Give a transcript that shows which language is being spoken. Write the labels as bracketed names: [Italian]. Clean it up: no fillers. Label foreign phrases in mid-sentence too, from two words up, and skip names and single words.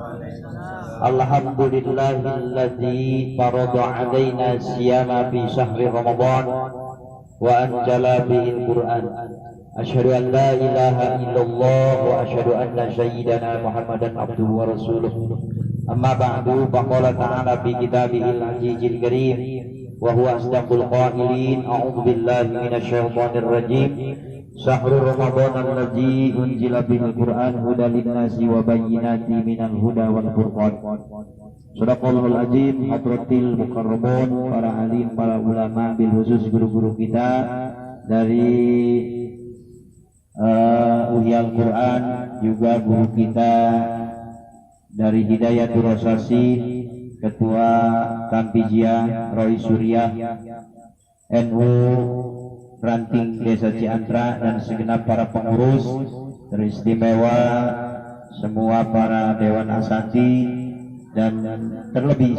[Arabic] الحمد لله الذي فرض علينا صيام في شهر رمضان وأنزل به القرآن. أشهد أن لا إله إلا الله وأشهد أن سيدنا محمدا عبده ورسوله. أما بعد، فقال تعالى في كتابه العزيز الكريم وهو أصدق القائلين. أعوذ بالله من الشيطان الرجيم. شهر رمضان الذي أنزل به القرآن هدى للناس وبينات من الهدى والفرقان. صدق الله العظيم. حضرات المكرمون, [Indonesian] para alim, para ulama, [Arabic] بالخصوص [Indonesian] guru-guru kita dari Uhyal Quran, juga guru kita dari Hidayatul Rosasi, Ketua Kampijia Roy Surya NU Ranting Desa Ciantra, dan segenap para pengurus, teristimewa semua para Dewan Asati, dan terlebih